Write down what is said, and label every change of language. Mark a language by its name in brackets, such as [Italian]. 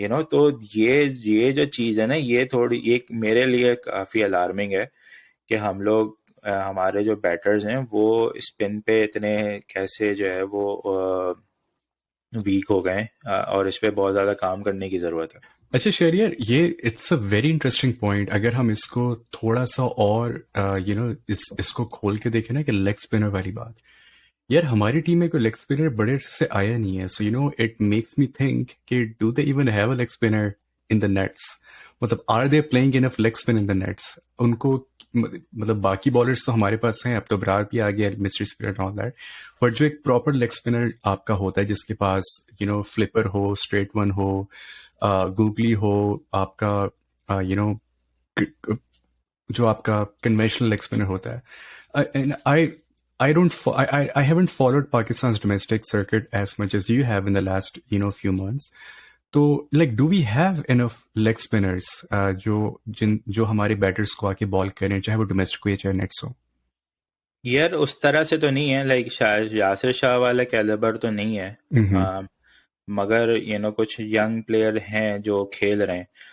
[Urdu] تو یہ جو چیز ہے نا, یہ تھوڑی ایک میرے لیے کافی الارمنگ ہے کہ ہم لوگ ہمارے جو بیٹرز ہیں وہ اسپن پہ اتنے کیسے جو ہے وہ ویک ہو گئے, اور اس پہ بہت زیادہ کام کرنے کی ضرورت ہے. اچھا شہریار, یہ [English] It's a very interesting point. [Urdu] اگر ہم اس کو تھوڑا سا اور اس کو کھول کے دیکھیں نا کہ لیگ اسپنر والی بات, یار ہماری ٹیم میں کوئی لیگ اسپنر بڑے عرصے سے آیا نہیں ہے. [English] So it makes me think کہ do they even have a leg spinner in the nets. مطلب are they playing enough leg spin in the nets. [Urdu] ان کو مطلب باقی بالرس تو ہمارے پاس ہیں, اب تو برار بھی آ گیا, [English] mystery spinner all that, [Urdu] but جو ایک پراپر لیگ اسپنر آپ کا ہوتا ہے جس کے پاس فلپر ہو, اسٹریٹ ون ہو, گوگلی ہو, آپ کا جو آپ کا کنوینشنل لیگ اسپنر ہوتا ہے. [English] I haven't followed Pakistan's domestic circuit as much as you have in the last few months. [Urdu] تو [English] like do we have enough leg spinners [Urdu] جو ہمارے بیٹرز کو آ کے بال کریں, چاہے وہ ڈومیسٹک ہو یا چاہے نیٹس ہو؟ یار اس طرح سے تو نہیں ہے, لائک یاسر شاہ والا کیلیبر تو نہیں ہے, مگر کچھ ینگ پلیئر ہیں جو کھیل رہے ہیں.